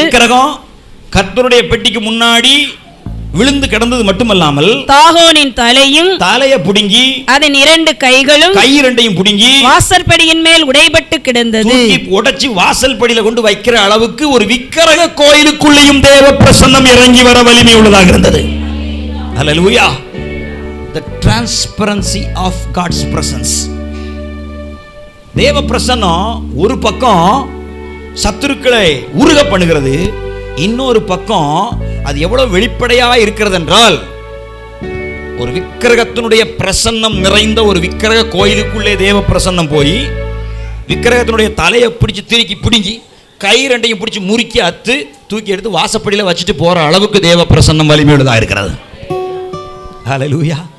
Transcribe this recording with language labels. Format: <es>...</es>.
<ta>விக்கிரகம் கர்த்தருடைய பெட்டிக்கு முன்னாடி விழுந்து கிடந்தது மட்டுமல்லாமல் தாகோனின் தலையை புடுங்கி அதன் 2 கையும் புடுங்கி வாசற்படியின் மேல் உடைபட்டு கிடந்தது. உடைச்சி வாசல் படியில கொண்டு வைக்கிற அளவுக்கு ஒரு விக்கிரக கோயிலுக்குள்ளேயும் தேவ பிரசன்னம் இறங்கி வர வலிமை உள்ளதாக இருந்தது. ஹல்லேலூயா.</ta> <en>The transparency of God's presence.</en> <ta>தேவ பிரசன்னம் ஒரு பக்கம் சத்துருக்களை உருக பண்ணுகிறது, இன்னொரு பக்கம் அது எவ்வளவு வெளிப்படையா இருக்கிறது என்றால், ஒரு விக்கிரகத்தினுடைய பிரசன்னம் நிறைந்த ஒரு விக்கிரக கோயிலுக்குள்ளே தேவ பிரசன்னம் போய் விக்கிரகத்தினுடைய தலையை பிடிச்சி திருக்கி பிடுங்கி கை 2 பிடிச்சி முறுக்கி அத்து தூக்கி எடுத்து வாசப்படியில் வச்சுட்டு போற அளவுக்கு தேவ பிரசன்னம் வலிமையுள்ளதாக இருக்கிறது. ஹல்லேலூயா.</ta>